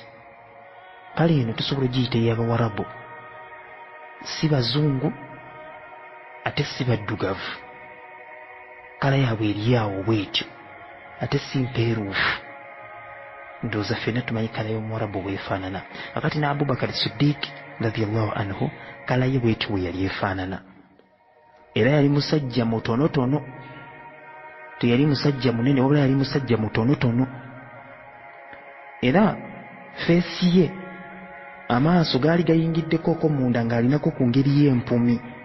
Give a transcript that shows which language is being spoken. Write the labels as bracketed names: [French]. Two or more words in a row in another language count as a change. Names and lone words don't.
[Ganda] Kkala eno tusobola ogiyita ey'Abawarabu, si bazungu ate si baddugavu. Kkala yaabwe eri awo bwetyo ate si mpeeruufu. Ndowooza ffenna tumanyi kkala y'Omuwarabu bwefaanana. Akati ne Abubakar Siddiq [Arabic] رضي الله عنه [Ganda] kkala ye bwetyo bwe yali efaanana. Era yali musajja mutonotono, teyali musajja munene wabula yali musajja mutonotono. Era feesi ye amaaso gaali gayingiddekoko munda ng'alinako ku ngeri y'empumi.